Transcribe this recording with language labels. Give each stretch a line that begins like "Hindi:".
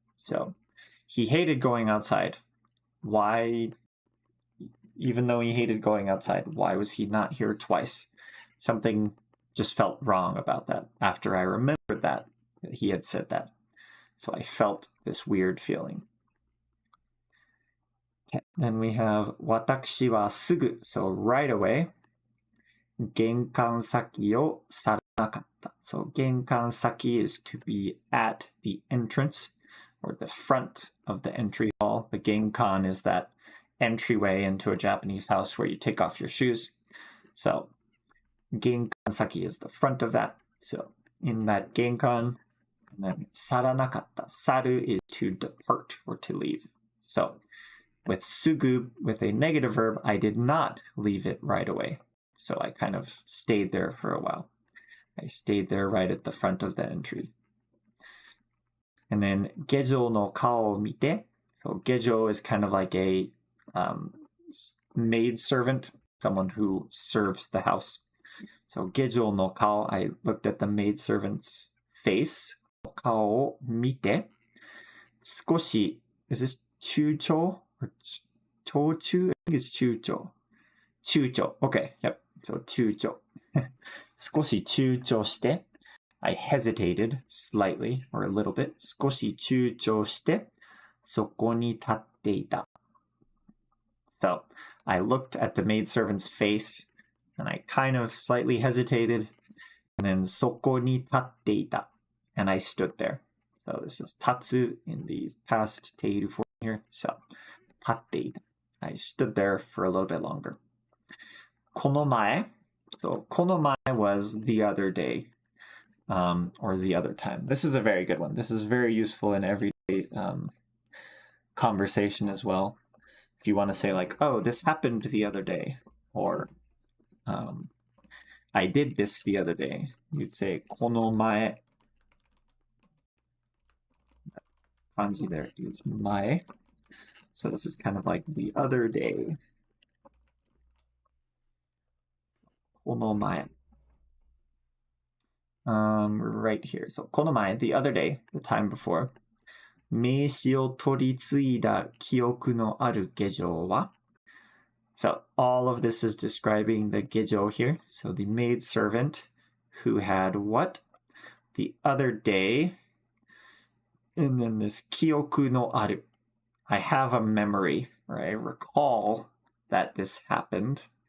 English: So he hated going outside. Why, even though he hated going outside, why was he not here twice? Something just felt wrong about that after I remembered that he had said that. So I felt this weird feeling. Okay. Then we have
Japanese: 私はすぐ,
English: so right away.
Japanese: 玄関先を去らなかった.
English: So 玄関先 is to be at the entrance or the front of the entry hall. The genkan is that entryway into a Japanese house where you take off your shoes. So 玄関先 is the front of that. So in that genkan, and then 去らなかった. 去る is to depart or to leave. So with sugu, with a negative verb, I did not leave it right away. So I kind of stayed there for a while. I stayed there right at the front of the entry.
Japanese: And then 下女の顔を見て.
English: So 下女 is kind of like a maid servant, someone who serves the house. So
Japanese: 下女の顔,
English: I looked at the maid servant's face.
Japanese: 顔を見て.
English: 少し, is this 躊躇? Or 躊躇?I think it's 躊躇.
Japanese: 躊躇.
English: Okay, yep. So
Japanese: 躊躇.少し躊躇して.
English: I hesitated slightly or a little bit.
Japanese: 少し躊躇して、そこに立っていた.
English: So I looked at the maidservant's face and I kind of slightly hesitated.
Japanese: And then そこに立っていた.
English: And I stood there. So this is 立つ in the past ている form here.
Japanese: So 立っていた.
English: I stood there for a little bit longer.
Japanese: この前.
English: So この前 was the other day. Or the other time. This is a very good one. This is very useful in everyday conversation as well. If you want to say like, oh, this happened the other day, or I did this the other day, you'd say この前. Kanji there is 前.So this is kind of like the other day.
Japanese: この前.
English: Right here. So この前, the other day, the time before.
Japanese: 名刺を取り継いだ記憶のある下女は?
English: So all of this is describing the 下女 here. So the maid servant who had what? The other day. And then this 記憶のある. I have a memory, or I recall that this happened.